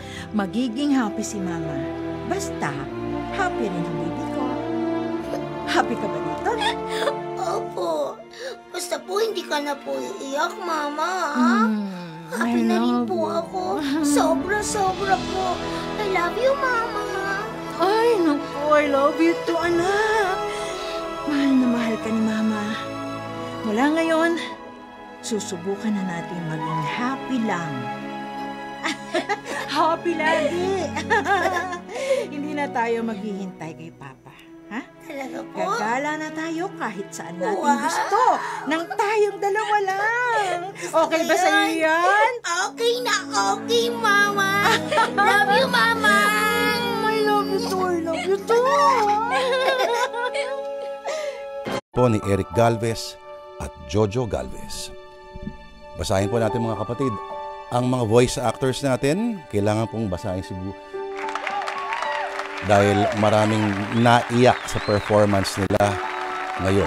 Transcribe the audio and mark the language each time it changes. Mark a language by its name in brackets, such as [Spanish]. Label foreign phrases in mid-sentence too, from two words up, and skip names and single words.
[Filipino] Magiging happy si Mama. Basta, happy rin ang baby ko. Happy ka ba dito? Opo. Basta po hindi ka na po iiyak, Mama. Happy [English] I [Filipino] na rin [English] love [Filipino] po [English] you. [Filipino] ako. Sobra po. [English] I love you, Mama. [Filipino] Ay, naku, [English] I love you too, [Filipino] anak. Mahal na mahal ka ni Mama. Mula ngayon, susubukan na natin maging happy lang. Happy lagi. Hindi na tayo maghihintay kay Papa. Ha? Talaga po? Gagala na tayo kahit saan natin Wow. gusto. Nang tayong dalawa lang. Okay ba sa iyo yan? Okay na okay, Mama. [English] Love you, [Filipino] Mama. [English] I love you too. I love you too. [Filipino] Po ni Eric Galvez at Jojo Galvez. Basahin po natin mga kapatid. Ang mga [English] voice actors [Filipino] natin, kailangan pong basahin si Bu. Dahil maraming naiyak sa performance nila ngayon.